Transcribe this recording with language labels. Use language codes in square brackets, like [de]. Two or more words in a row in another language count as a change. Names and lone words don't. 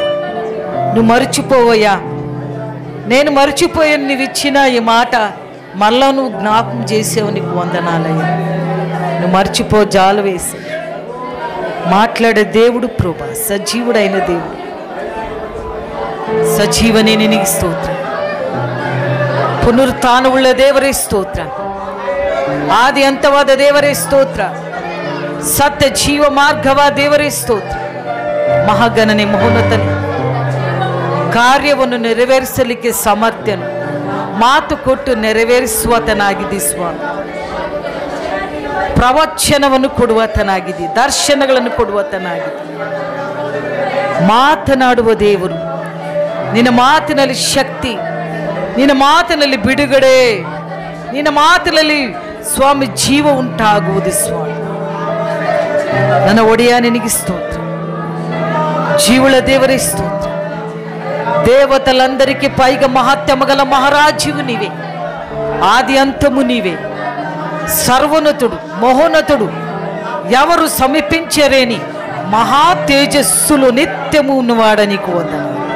[te] నువ్వు మర్చిపోవయ్యా, నేను మర్చిపోయాను. నువ్వు ఇచ్చిన ఈ మాట మళ్ళా నువ్వు జ్ఞాపకం చేసావు, నీకు వందనాలయ్యా. నువ్వు మర్చిపో, జాలు వేసి మాట్లాడే దేవుడు ప్రభా, సజీవుడైన దేవుడు, సజీవనే నీకు స్తోత్రం. [kn] ಪುನರುತ್ಥಾನವುಳ್ಳ ದೇವರೇ ಸ್ತೋತ್ರ, ಆದಿ ಅಂತವಾದ ದೇವರೇ ಸ್ತೋತ್ರ, ಸತ್ಯ ಜೀವ ಮಾರ್ಗವಾದ ದೇವರೇ ಸ್ತೋತ್ರ. ಮಹಾಗಣನೆ ಮಹೋನ್ನತನೆ, ಕಾರ್ಯವನ್ನು ನೆರವೇರಿಸಲಿಕ್ಕೆ ಸಮರ್ಥನು, ಮಾತು ಕೊಟ್ಟು ನೆರವೇರಿಸುವತನಾಗಿದ್ದಿ ಸ್ವಾಮಿ. ಪ್ರವಚನವನ್ನು ಕೊಡುವತನಾಗಿದ್ದಿ, ದರ್ಶನಗಳನ್ನು ಕೊಡುವತನಾಗಿದ್ದಿ. ಮಾತನಾಡುವ ದೇವರು, ನಿನ್ನ ಮಾತಿನಲ್ಲಿ ಶಕ್ತಿ, ನಿನ್ನ ಮಾತಿನಲ್ಲಿ ಬಿಡುಗಡೆ, ನಿನ್ನ ಮಾತಿನಲ್ಲಿ ಸ್ವಾಮಿ ಜೀವ ಉಂಟಾಗುವುದು ಸ್ವಾಮಿ. ನನ್ನ ಒಡೆಯ ನಿನಗೆ ಸ್ತೋತ್ರ, [te] జీవుల దేవరే స్తోత్రం. దేవతలందరికీ పైగా మహాత్మ్యము గల మహారాజువు నీవే, ఆది అంతము నీవే, సర్వోన్నతుడు మహోన్నతుడు, ఎవరు సమీపించరేని మహా తేజస్సులు నిత్యము ఉన్నవాడ నీకు వందనాలు.